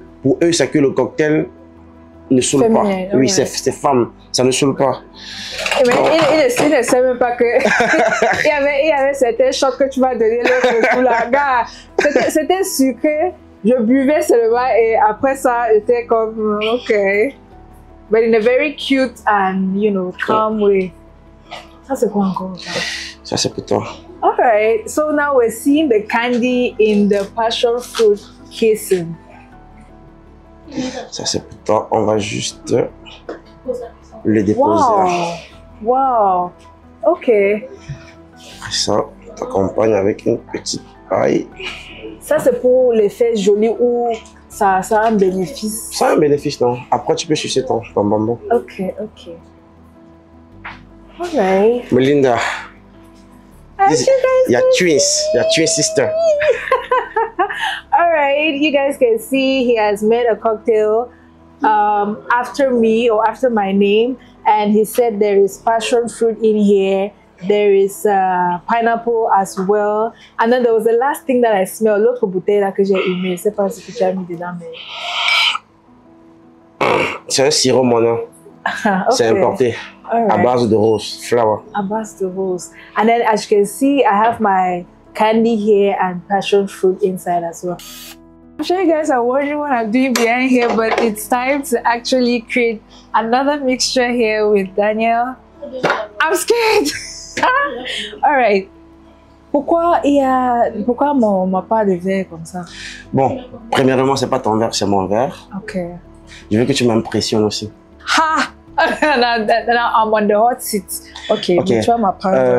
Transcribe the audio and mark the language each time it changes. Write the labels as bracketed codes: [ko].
[fr] Pour eux, c'est que le cocktail ne saoule pas. Oui, c'est femme, ça ne saoule pas. Mais il ne sait même pas que il y avait certains chocs que tu m'as donné l'autre coup là. C'était sucré, je buvais seulement et après ça, j'étais comme ok. [en] But in a very cute and calm way. [fr] Ça c'est quoi encore? Ça c'est pour toi. [en] Alright, so now we're seeing the candy in the passion fruit casing. [fr] Ça c'est pour toi, on va juste le déposer. Wow, ok. Après ça, t'accompagnes avec une petite paille. Ça c'est pour l'effet joli ou ça a un bénéfice? Ça a un bénéfice, non. Après tu peux sucer ton bonbon. Ok. [en] Alright. Melinda. Your twin sister. All right, you guys can see he has made a cocktail after me or after my name, and he said there is passion fruit in here, there is pineapple as well, and then there was the last thing that I smelled. [fr] L'autre bouteille là que j'ai aimé, je sais pas ce que tu as mis dedans, mais c'est un sirop monin. Okay. C'est importé. Right. À base de rose flower. À base de rose. [en] And then as you can see, I have my candy here and passion fruit inside as well. I'm sure you guys are wondering what I'm doing behind here, but it's time to actually create another mixture here with Daniel. I'm scared. All right. [fr] Pourquoi ma part de verre comme ça? Bon, premièrement, c'est pas ton verre, c'est mon verre. Ok. Je veux que tu m'impressionnes aussi. [en] Ha! Now I'm on the hot seat. Ok. [fr] Tu vois ma part.